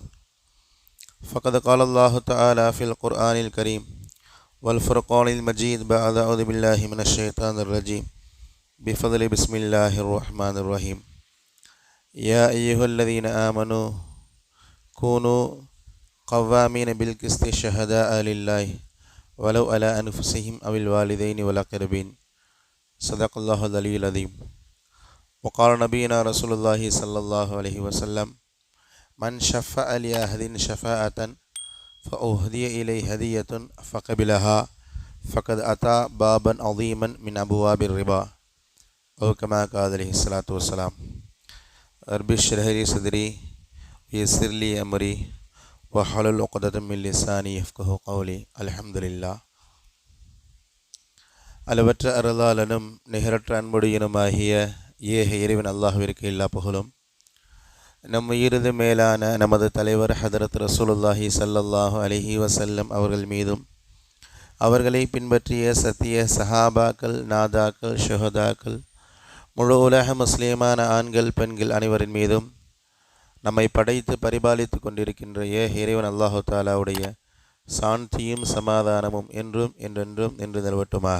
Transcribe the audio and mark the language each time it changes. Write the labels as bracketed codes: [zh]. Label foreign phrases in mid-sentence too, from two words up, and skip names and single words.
[ar] فقد قال الله تعالى في القرآن الكريم والفرقان المجيد بعد أعوذ بالله من الشيطان الرجيم بفضل بسم الله الرحمن الرحيم. يا أيها الذين آمنوا كونوا قوامين بالقسط شهداء لله ولو على أنفسهم أو الوالدين والأقربين. صدق الله العلي العظيم. وقال نبينا رسول الله صلى الله عليه وسلم من شفع لأحد شفاعة فأهدي إليه هدية فقبلها فقد أتى بابا عظيما من أبواب الربا أو كما قال عليه الصلاة والسلام. رب اشرح لي صدري ويسر لي أمري واحلل عقدة من لساني يفقهوا قولي. [ta] அல்ஹம்துலில்லாஹ். அளவற்ற அருளாளனும் நிகரற்ற அன்புடையனுமாகிய ஏக இறைவன் அல்லாஹ்விற்கு எல்லா புகழும். நம் உயிரது மேலான நமது தலைவர் ஹதரத் [ar] رسول الله صلى الله عليه وسلم [ta] அவர்கள் மீதும், அவர்களை பின்பற்றிய சத்திய சஹாபாக்கள், நாதாக்கள், ஷுஹதாக்கள், முழு உலக முஸ்லிமான ஆண்கள் பெண்கள் அனைவரின் மீதும், நம்மை படைத்து பரிபாலித்து கொண்டிருக்கின்ற இறைவன் அல்லாஹு தாலாவுடைய சாந்தியும் சமாதானமும் என்றும் என்றென்றும் என்று நிலவட்டுமாக.